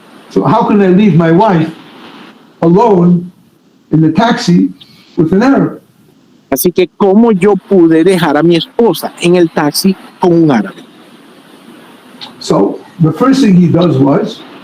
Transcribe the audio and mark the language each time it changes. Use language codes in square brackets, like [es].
[en] So how can I leave my wife alone in the taxi with an Arab? [es] Así que, ¿cómo yo pude dejar a mi esposa en el taxi con un árabe? [en] So the first thing he does was